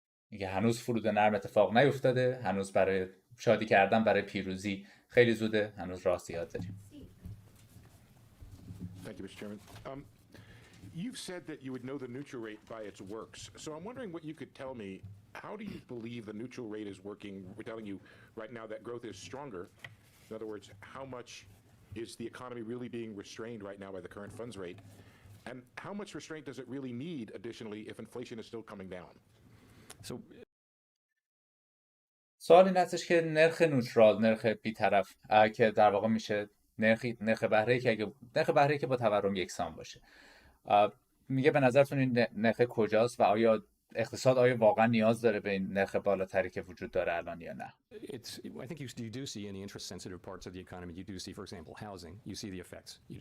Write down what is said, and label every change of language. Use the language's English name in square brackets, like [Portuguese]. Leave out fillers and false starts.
[Persian] میگه هنوز فرود نرم اتفاق نیفتاده، هنوز برای شادی کردن برای پیروزی خیلی زوده، هنوز راه زیاد داریم. [English] Thank you, Mr. Chairman. You've said that you would know the neutral rate by its works. So I'm wondering what you could tell me. How do you believe the neutral rate is working? We're telling you right now that growth is stronger. In other words, how much is the economy really being restrained right now by the current funds rate? And how much restraint does it really need additionally if inflation is still coming down? So [Persian] سوال این هستش که نرخ نوترال، نرخ بی‌طرف که در واقع میشه نرخ بهره‌ای که با تورم یکسان باشه. میگه به نظرتون این نرخ کجاست و آیا اقتصاد واقعا نیاز داره به این نرخ بالاتری که وجود داره الان یا نه؟ [English] I think you do see in the interest sensitive parts of the economy, you do see, for example, housing, you see the effects,